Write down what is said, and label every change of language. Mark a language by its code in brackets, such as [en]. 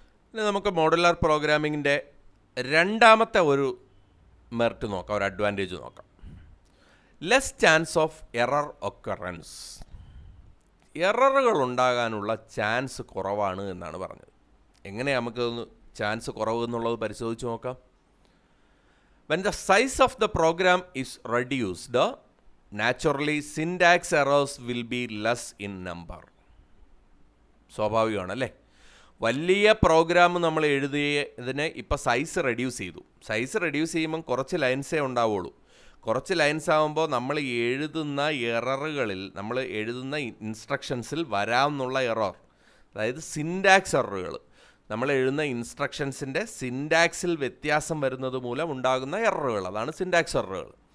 [ml] ഇനി നമുക്ക് മോഡുലാർ പ്രോഗ്രാമിങ്ങിൻ്റെ രണ്ടാമത്തെ ഒരു മെറിറ്റ് നോക്കാം, ഒരു അഡ്വാൻറ്റേജ് നോക്കാം. [en] Less chance of error occurrence. [ml] എററുകൾ ഉണ്ടാകാനുള്ള ചാൻസ് കുറവാണ് എന്നാണ് പറഞ്ഞത്. എങ്ങനെയാണ് നമുക്കൊന്ന് ചാൻസ് കുറവ് എന്നുള്ളത് പരിശോധിച്ച് നോക്കാം. [en] When the size of the program is reduced, naturally syntax errors will be less in number. [ml] സ്വാഭാവികമാണല്ലേ. വലിയ പ്രോഗ്രാം നമ്മൾ എഴുതിയതിനെ ഇപ്പോൾ സൈസ് റെഡ്യൂസ് ചെയ്തു. സൈസ് റെഡ്യൂസ് ചെയ്യുമ്പം കുറച്ച് ലൈൻസേ ഉണ്ടാവുള്ളൂ. കുറച്ച് ലൈൻസ് ആകുമ്പോൾ നമ്മൾ എഴുതുന്ന എററുകളിൽ, നമ്മൾ എഴുതുന്ന ഇൻസ്ട്രക്ഷൻസിൽ വരാമെന്നുള്ള എറർ, അതായത് സിൻടാക്സ് എററുകൾ, നമ്മൾ എഴുതുന്ന ഇൻസ്ട്രക്ഷൻസിൻ്റെ സിൻടാക്സിൽ വ്യത്യാസം വരുന്നത് മൂലം ഉണ്ടാകുന്ന എററുകൾ, അതാണ് സിൻടാക്സ് എററുകൾ.